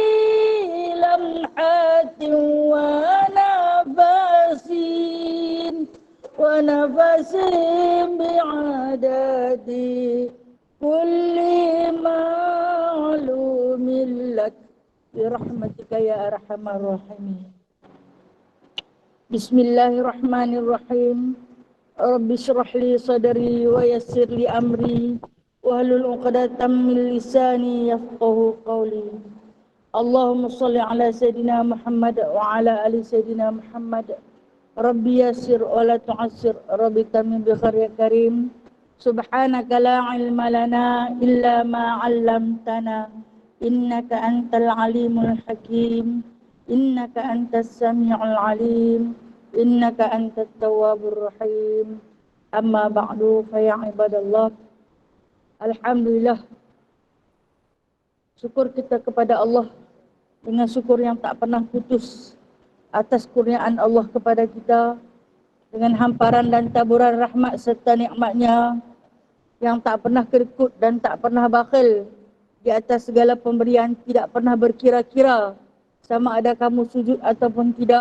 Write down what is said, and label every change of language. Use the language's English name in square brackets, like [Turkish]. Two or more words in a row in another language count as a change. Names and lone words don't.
[Arabic] لمحة ونفس بعدد كل معلوم لك برحمتك يا أرحم الراحمين. Bismillahirrahmanirrahim. رب اشرح لي صدري ويسر لي أمري واحلل عقدة من لساني يفقهوا قولي. اللهم صل على سيدنا محمد وعلى آل سيدنا محمد wa ala ali sayidina Muhammad. رب يسر ولا تعسر رب تمم بالخير يا كريم. سبحانك لا علم لنا إلا ما علمتنا إنك أنت العليم الحكيم. إنك أنت السميع العليم. إنك أنت التواب الرحيم أما بعد فيا عباد الله. Alhamdulillah. [Malay] Syukur kita kepada Allah dengan syukur yang tak pernah putus atas kurniaan Allah kepada kita, dengan hamparan dan taburan rahmat serta nikmatnya yang tak pernah kerikut dan tak pernah bakhil di atas segala pemberian, tidak pernah berkira-kira sama ada kamu sujud ataupun tidak.